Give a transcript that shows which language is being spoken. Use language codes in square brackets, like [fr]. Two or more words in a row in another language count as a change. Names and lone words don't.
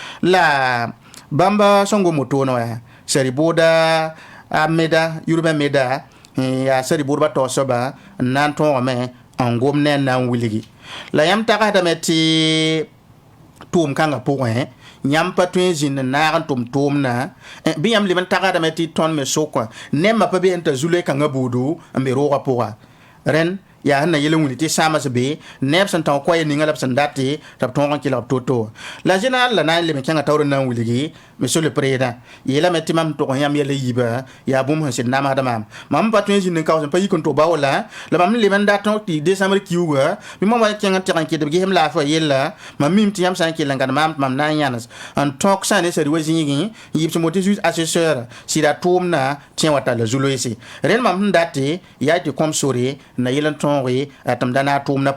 [mos] la bãmba sẽn gom wotone wã sã-rɩ-booda a meda urbain meda yaa sã-rɩ-boodbã taoor soaba n na n tõogame n gom ne n na n wilgi la yãmb tagsdame tɩ tʋʋm-kãngã pʋgẽ yãmb pa tõe n zĩnd n naag n tʋm tʋʋmdã bɩ yãmb leb n tagsdame tɩ tõnd me sʋkã nemã pa be n t'a zulɛ-kãngã buudu n be roogã pʋga rẽnd yaa sẽn na yel n wilg tɩ sãms be neb sẽn tão koɛɛ ninga la b sẽn date tɩ b tõog n kelg b to-to la général la na n lem n kẽngã taoor n na n wilgi [fr] monsieur le président [mos] yeelame tɩ mam tʋg yãmb yɛla yiiba yaa bũmb sẽn sɩd namsd maam mam pa tõe n zĩnd n kaoos n pa yik n tʋ baoola la mam lem n dat tɩ décembre kiuugã bɩ mam wa kẽng n tɩg n kɩt b gesem laafɩ wã yella mam mim tɩ yãmb sã n kell n gãd maam tɩ mam na n yãns n tõk sã ne sã wa zĩigẽ n yɩb sẽn mo tɩ [fr] juge assesseur [mos] sɩda tʋʋmdã tẽ wa talla zu-loeese rẽnd mam sẽn date yaa tɩ kõm sore n na yel n tõoge tɩ m da na a tʋʋmdã